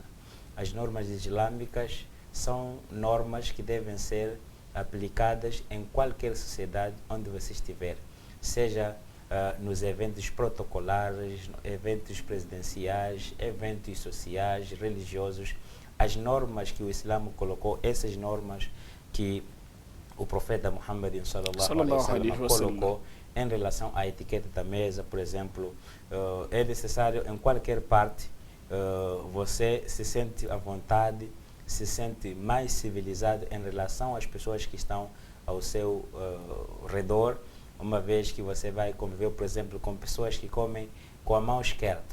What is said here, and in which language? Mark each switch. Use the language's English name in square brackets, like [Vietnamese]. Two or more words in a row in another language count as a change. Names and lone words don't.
[Portuguese] As normas islâmicas são normas que devem ser aplicadas em qualquer sociedade onde você estiver, seja nos eventos protocolares, eventos presidenciais, eventos sociais, religiosos. As normas que o Islã colocou, essas normas que o profeta Muhammad [Arabic] صلى الله عليه وسلم [Portuguese] colocou em relação à etiqueta da mesa, por exemplo, é necessário em qualquer parte você se sente à vontade, se sente mais civilizado em relação às pessoas que estão ao seu redor, uma vez que você vai conviver, por exemplo, com pessoas que comem com a mão esquerda.